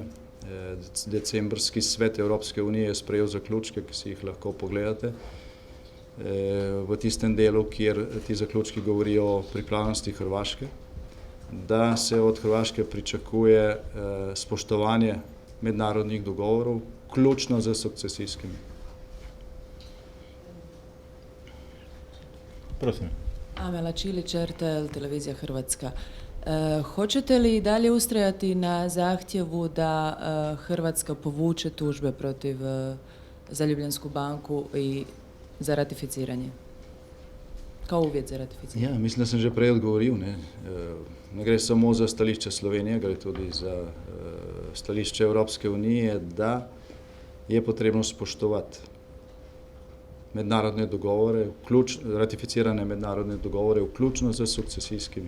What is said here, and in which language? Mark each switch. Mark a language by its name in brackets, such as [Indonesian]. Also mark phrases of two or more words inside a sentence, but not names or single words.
[Slovenian] Decembrski svet Evropske unije je sprejel zaključke, ki si jih lahko pogledate, v tistem delu, kjer ti zaključki govorijo o pripravljenosti Hrvaške, da se od Hrvaške pričakuje spoštovanje mednarodnih dogovorov, ključno za sukcesijskimi. Prosim. [Croatian] Amela Čilić, RTL, Televizija Hrvatska. Hoćete li dalje ustrajati na zahtjevu da Hrvatska povuče tužbe protiv za Ljubljansku banku i za ratificiranje? Kao uvjet za ratificiranje? [Slovenian] Ja, mislim, da sem že prej odgovoril. Ne gre samo za stališče Slovenije, gre tudi za stališče Evropske unije, da je potrebno spoštovati mednarodne dogovore, ratificirane mednarodne dogovore, vključno z sukcesijskimi.